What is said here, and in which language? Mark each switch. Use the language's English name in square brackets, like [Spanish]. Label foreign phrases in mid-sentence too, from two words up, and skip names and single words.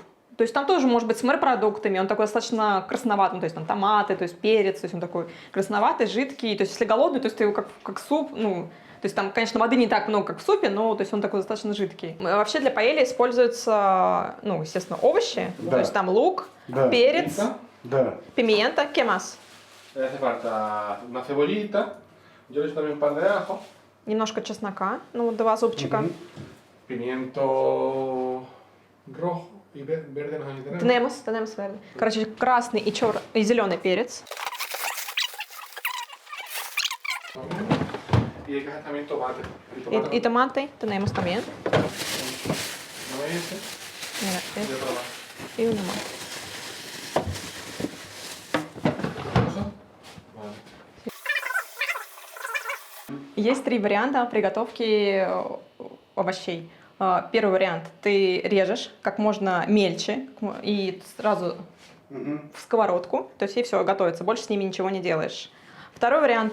[Russian] То есть там тоже может быть с морепродуктами, он такой достаточно красноватый, то есть там томаты, то есть перец, то есть он такой красноватый, жидкий. То есть если голодный, то есть ты его как суп, ну, то есть там, конечно, воды не так много, как в супе, но то есть он такой достаточно жидкий. Вообще для паэльи используются, ну, естественно, овощи, то есть там лук, перец, пимента, [Spanish] ¿qué más? Hace falta una cebollita, yo le echo también un par de ajo. [Russian] Немножко чеснока, ну, 2 зубчика. [Spanish] Pimiento rojo y verde no sé si tenemos verde. [Russian] Короче, красный и зеленый перец. [Spanish] Y hay que hacer también tomate. Y tomate tenemos también. ¿No es ese? Mira, Y otro más. Y uno más. ¿Eso? Vale. [Russian] Есть 3 варианта приготовки овощей. Первый вариант. Ты режешь как можно мельче и сразу в сковородку. То есть и все, готовится. Больше с ними ничего не делаешь. Второй вариант.